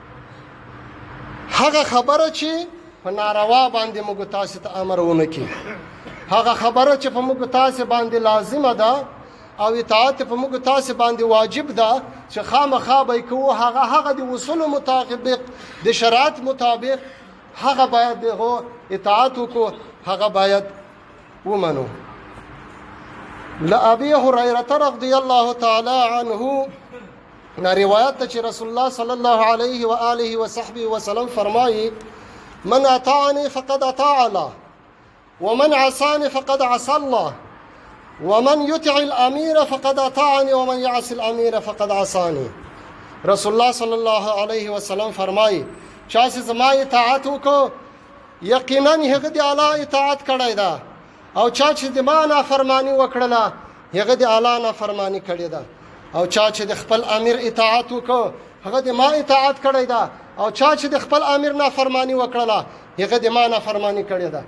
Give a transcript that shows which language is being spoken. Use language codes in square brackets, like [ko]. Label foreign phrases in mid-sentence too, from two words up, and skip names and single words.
[ps] هغه خبره چې په ناروا باندې موږ تاسو ته امر ونه کی، هغه خبره چې په موږ تاسو باندې لازمه ده او اطاعت په موږ تاسو باندې واجب ده چې خامخا به کوو، هغه د اصول مطابق د شریعت مطابق هغه باید دغه اطاعت وکړو، هغه باید ومنو. [ar] لأبي هريرة رضي الله تعالى عنه [ps] روایت چې [ar] رسول الله صلی الله علیه و آله و صحبه وسلم فرمایي: من اطاعني فقد اطاع الله ومن عصاني فقد عصى الله ومن يطع الامير فقد اطاعني ومن يعصي الامير فقد عصاني. [ps] رسول الله صلی الله علیه وسلم فرمایي: چا چې زما اطاعت وکړو یقینا هغه د الله اطاعت کړی ده، او چا چې د ما نافرمانی وکړله هغه د الله نافرمانی کړې ده، او چا چې د خپل امیر اطاعت وکړو هغه د ما اطاعت کړی ده، او چا چې د خپل امیر نافرمانی وکړله هغه د ما نافرمانی کړې ده.